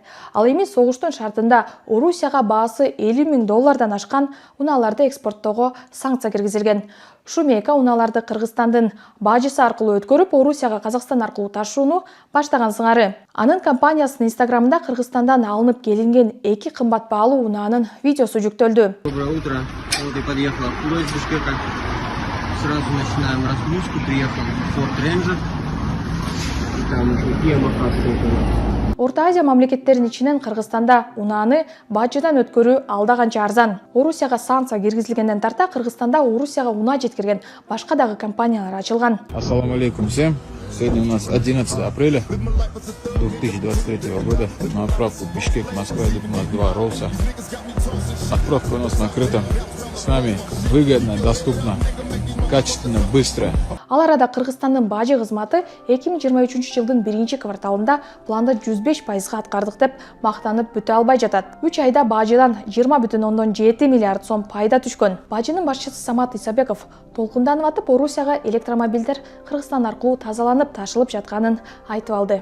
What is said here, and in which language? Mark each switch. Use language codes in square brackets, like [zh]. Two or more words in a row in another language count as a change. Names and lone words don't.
[ky] Ал эми согуштун шартында Орусияга баасы $50 миң ашкан унааларды экспорттоого санкция киргизилген. Шумейка унааларды Кыргызстандын бажысы аркылуу өткөрүп, Орусияга Казакстан аркылуу ташууну баштаган сыңары. Анын компаниясынын Инстаграмында Кыргызстандан алынып келинген 2 кымбат баалуу унаанын видеосу жүктөлдү. [ru] Доброе утро. Вот я подъехал оттуда из Бишкека. Сразу начинаем разгрузку. Приехал Ford Ranger. И там уже Yamaha стоит у нас. [ky] Орта Азия мамлекеттеринин ичинен Кыргызстанда унааны бажыдан өткөрүү алда канча арзан. Орусияга санкция киргизилгенден тарта Кыргызстанда Орусияга унаа жеткирген башка дагы компаниялар ачылган. [ar] السلام عليكم [ru] всем. Сегодня у нас 11 апреля 2023 года. На отправку Бишкек, Москва идут у нас 2 ролса. Отправка у нас накрыта. С нами выгодно, доступно, качественно, быстро. [ky] Ал арада Кыргызстандын бажы кызматы 2023 жылдын 1-кварталында планды 105% аткардык деп мактанып бүтө албай жатат. 3 айда бажыдан 20,7 миллиард сом пайда түшкөн. Бажынын башчысы Самат Исабеков толкунданып атып, Орусияга электромобилдер Кыргызстан аркылуу тазаланып ташылып жатканын айтып алды.